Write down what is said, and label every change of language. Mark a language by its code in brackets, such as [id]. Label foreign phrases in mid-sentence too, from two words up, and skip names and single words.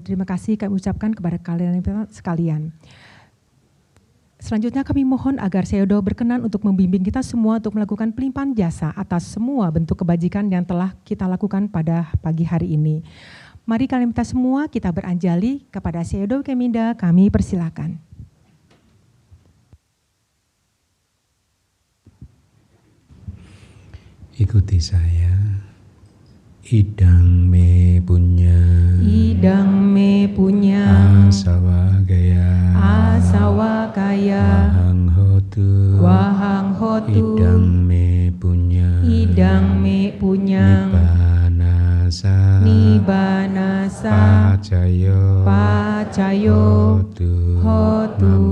[id] Terima kasih kami ucapkan kepada kalian sekalian. Selanjutnya kami mohon agar Seyodo berkenan untuk membimbing kita semua untuk melakukan pelimpahan jasa atas semua bentuk kebajikan yang telah kita lakukan pada pagi hari ini. Mari kalian minta semua kita beranjali kepada Seyodo Keminda, kami persilakan. Ikuti saya. [pi] Idang me punya asawa gaya wahang hotu idang me punya nibanasa pacayo hotu